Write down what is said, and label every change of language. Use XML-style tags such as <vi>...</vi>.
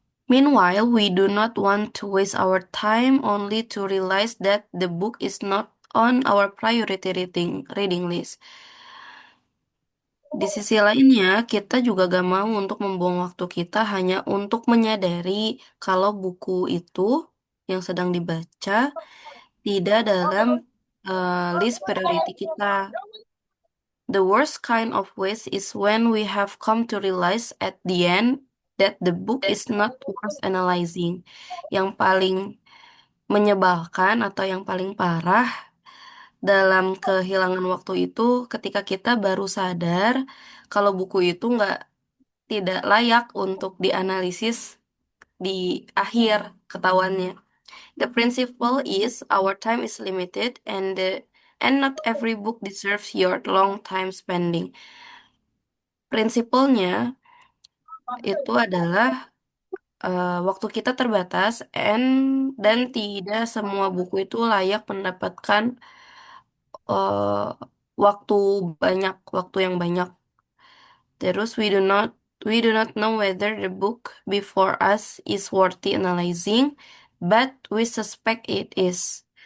<en>Meanwhile, we do not want to waste our time only to realize that the book is not on our priority reading list.</en> <id>Di sisi lainnya, kita juga gak mau untuk membuang waktu kita hanya untuk menyadari kalau buku itu yang sedang dibaca tidak dalam list priority kita.</id> <en>The worst kind of waste is when we have come to realize at the end that the book is not worth analyzing.</en> <id>Yang paling menyebalkan atau yang paling parah dalam kehilangan waktu itu ketika kita baru sadar kalau buku itu tidak layak untuk dianalisis di akhir ketahuannya.</id> <en>The principle is our time is limited and not every book deserves your long time spending.</en> <id>Prinsipalnya itu adalah waktu kita terbatas dan tidak semua buku itu layak mendapatkan eh, waktu waktu yang banyak.</id> <en>Terus we do not know whether the book before us is worthy analyzing, but we suspect it is.</en>